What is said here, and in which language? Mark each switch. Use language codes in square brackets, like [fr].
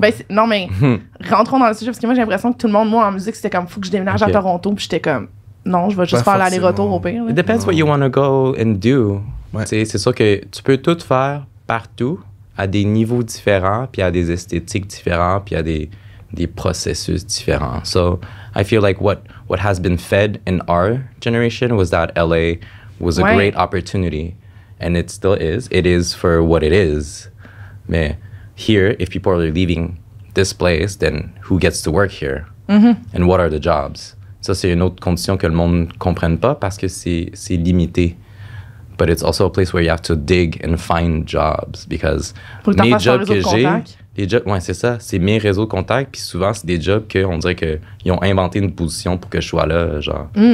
[fr] non, mais rentrons dans le sujet, parce que moi, j'ai l'impression que tout le monde, moi, en musique, c'était comme, faut que je déménage à Toronto, puis j'étais comme, non, je vais juste faire l'aller-retour au pire. [en] It depends what you want to go and do. [fr] C'est sûr que tu peux tout faire, partout, à des niveaux différents, puis à des esthétiques différents, puis à des processus différents. [en] So I feel like what has been fed in our generation was that LA was a great opportunity, and it still is. It is for what it is. Mais here, if people are leaving this place, then who gets to work here? And what are the jobs? [fr] Ça, c'est une autre condition que le monde ne comprenne pas parce que c'est limité. [en] But it's also a place where you have to dig and find jobs because [fr] mes jobs que j'ai, ouais, c'est ça, c'est mes réseaux de contacts, puis souvent c'est des jobs qu'on dirait qu'ils ont inventé une position pour que je sois là, genre.